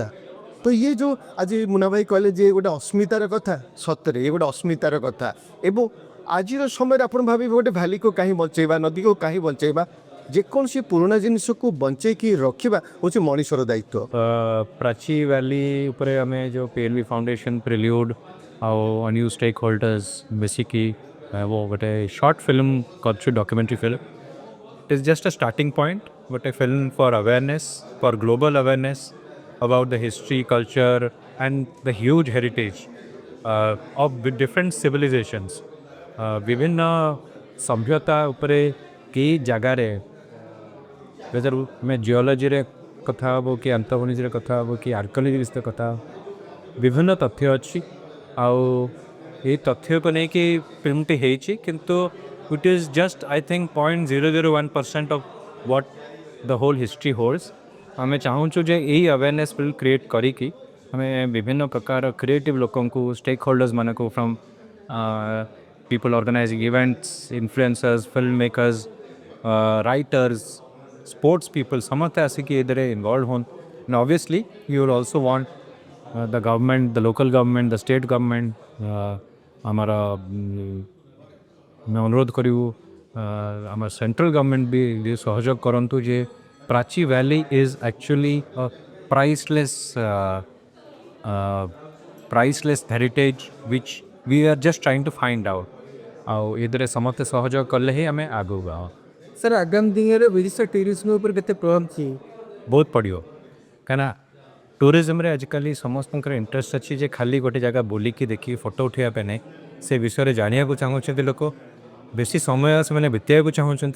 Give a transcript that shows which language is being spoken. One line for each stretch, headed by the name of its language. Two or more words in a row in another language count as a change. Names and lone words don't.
Odia: ତ ଇଏ ଯେଉଁ ଆଜି ମୁନା ଭାଇ କହିଲେ ଯେ ଗୋଟେ ଅସ୍ମିତାର କଥା, ସତରେ ଇଏ ଗୋଟେ ଅସ୍ମିତାର କଥା ଏବଂ ଆଜିର ସମୟରେ ଆପଣ ଭାବିବେ ଗୋଟେ ଭ୍ୟାଲିକୁ କାହିଁ ବଞ୍ଚେଇବା, ନଦୀକୁ କାହିଁ ବଞ୍ଚେଇବା, ଯେକୌଣସି ପୁରୁଣା ଜିନିଷକୁ ବଞ୍ଚେଇକି ରଖିବା ହେଉଛି ମଣିଷର ଦାୟିତ୍ୱ। ପ୍ରାଚୀ ଭ୍ୟାଲି ଉପରେ ଆମେ ଯେଉଁ PLV ଫାଉଣ୍ଡେସନ୍ ପ୍ରିଲ୍ୟୁଡ୍ ଆଉ ଅନ୍ୟୁ ଷ୍ଟେକ୍ ହୋଲ୍ଡର୍ସ ମିଶିକି ଗୋଟେ
English: short film
Odia: କରିଛୁ,
English: documentary film. It is just a starting point, but a film for awareness, for global awareness about the history, culture, and the huge heritage of different civilizations.
Odia: ବିଭିନ୍ନ ସଭ୍ୟତା ଉପରେ କି ଜାଗାରେ ଆମେ ଜିଓଲୋଜିରେ କଥା ହେବୁ କି ଆନ୍ଥ୍ରୋପୋଲୋଜିରେ କଥା ହେବୁ କି ଆର୍କିଓଲୋଜି କଥା ହେବୁ, ବିଭିନ୍ନ ତଥ୍ୟ ଅଛି। ଆଉ ଏଇ ତଥ୍ୟକୁ ନେଇକି ଫିଲ୍ମଟି ହେଇଛି, କିନ୍ତୁ
English: it is just I think 0.001% of what the whole history holds.
Odia: ଆମେ ଚାହୁଁଛୁ ଯେ ଏଇ
English: awareness will create
Odia: କରିକି ଆମେ ବିଭିନ୍ନ ପ୍ରକାର କ୍ରିଏଟିଭ୍ ଲୋକଙ୍କୁ, ଷ୍ଟେକ୍ ହୋଲ୍ଡର୍ସ ମାନଙ୍କୁ ଫ୍ରମ୍
English: people organizing events, influencers, filmmakers, writers, sports people,
Odia: ସମସ୍ତେ ଆସିକି ଏଥିରେ involved ହୁଅନ୍ତୁ।
English: And obviously you will also want the government, the local government, the state government,
Odia: ଆମର ଆମେ ଅନୁରୋଧ କରିବୁ ଆମର
English: central government
Odia: ବି ସହଯୋଗ କରନ୍ତୁ ଯେ ପ୍ରାଚୀ ଭ୍ୟାଲି
English: is actually priceless heritage which we are just trying to find out।
Odia: ଆଉ ଏଥିରେ ସମସ୍ତେ ସହଯୋଗ କଲେ ହିଁ ଆମେ ଆଗକୁ ଯାଉ। ସାର୍ ଆଗାମୀ ଦିନରେ ଓଡ଼ିଶା ଟୁରିଜମ୍ ଉପରେ କେତେ ପ୍ରଭାବ ବହୁତ ପଡ଼ିବ, କାହିଁକିନା ଟୁରିଜମ୍ରେ ଆଜିକାଲି ସମସ୍ତଙ୍କର ଇଣ୍ଟରେଷ୍ଟ ଅଛି ଯେ ଖାଲି ଗୋଟେ ଜାଗା ବୁଲିକି ଦେଖିକି ଫଟୋ ଉଠାଇବା ପାଇଁ ନାହିଁ, ସେ ବିଷୟରେ ଜାଣିବାକୁ ଚାହୁଁଛନ୍ତି ଲୋକ, ବେଶୀ ସମୟ ସେମାନେ ବିତାଇବାକୁ ଚାହୁଁଛନ୍ତି।